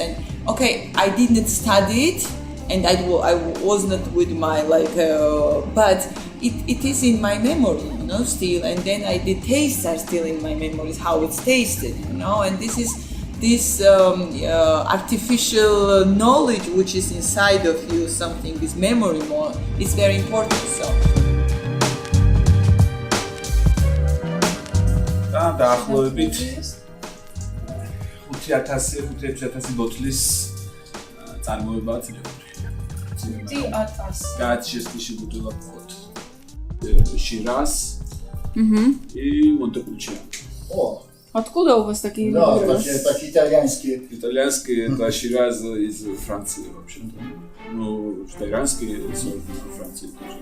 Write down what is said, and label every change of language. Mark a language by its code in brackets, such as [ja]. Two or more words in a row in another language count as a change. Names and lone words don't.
[en] And okay, I didn't study it, and I was not with my but it is in my memory, you know, still. And then the tastes are still in my memories, how it's tasted, you know. And this artificial knowledge which is inside of you, something, this memory more, is very important. So. [ka] დაახლოებით 5000 ბოთლის წარმოებაა წინებული. 5000. [ru] Качественно бутылок вот. Шираз и Монтепульчиано. О, Откуда у вас такие да, выборы? так итальянские. Итальянский это Шираз из Франции вообще-то. Ну, итальянский сорт во Франции тоже.